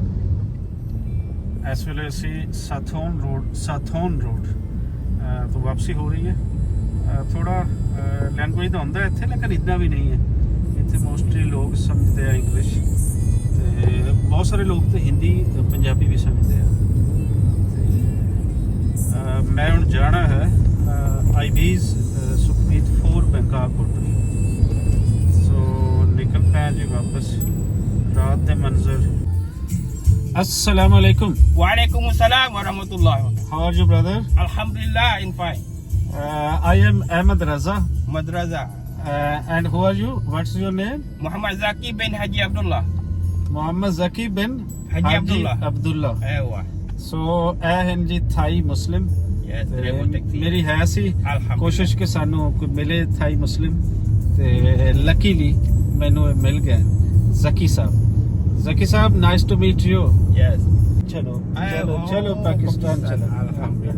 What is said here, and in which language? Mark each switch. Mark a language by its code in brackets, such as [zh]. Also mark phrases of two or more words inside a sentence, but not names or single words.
[pa] ਇਸ ਵੇਲੇ ਅਸੀਂ ਸਾਥੋਨ ਰੋਡ ਤੋਂ ਵਾਪਸੀ ਹੋ ਰਹੀ ਹੈ ਥੋੜਾ ਲੈਂਗੁਏਜ ਦਾ ਹੁੰਦਾ ਇੱਥੇ ਲੇਕਿਨ ਇਦਾਂ ਵੀ ਨਹੀਂ ਹੈ ਇੱਥੇ ਮੋਸਟਲੀ ਲੋਕ ਸਮਝਦੇ ਆ ਇੰਗਲਿਸ਼ ਤੇ ਬਹੁਤ ਸਾਰੇ ਲੋਕ ਤੇ ਹਿੰਦੀ ਪੰਜਾਬੀ ਵੀ ਸਮਝਦੇ ਆ ਮੈਂ ਹੁਣ ਜਾਣਾ ਹੈ ਆਈਬੀਜ਼ ਸੁਖਮੀਤ 4 ਬੈਂਕਾਕ ਹੋਟਲ ਸੋ ਨਿਕਲ ਪਿਆ ਜੀ ਵਾਪਸ ਰਾਤ ਦੇ ਮੰਜ਼ਰ [ar] السلام عليكم. Wa alaikum assalam wa rahmatullahi wa barakatuh. [en] How are you, brother? Alhamdulillah, in fine. I am Ahmed Raza. Madraza. And who are you? What's your name? Muhammad Zaki bin Haji Abdullah. Muhammad Zaki bin Haji Abdullah. [ar] Aywa. So, [pa] ਇਹ ਹਨ ਜੀ [en] Thai Muslim Yes, [pa] ਮੇਰੀ ਹੈ ਸੀ [ar] Alhamdulillah. [pa] ਕੋਸ਼ਿਸ਼ ਕਿ ਸਾਨੂੰ ਕੋਈ ਮਿਲੇ [en] Thai Muslim [pa] ਤੇ ਲੱਕੀਲੀ ਮੈਨੂੰ ਇਹ ਮਿਲ ਗਿਆ ਜ਼ਕੀ ਸਾਹਿਬ [en] Nice to meet you Yes. [pa] ਚਲੋ ਪਾਕਿਸਤਾਨ ਚਲੋ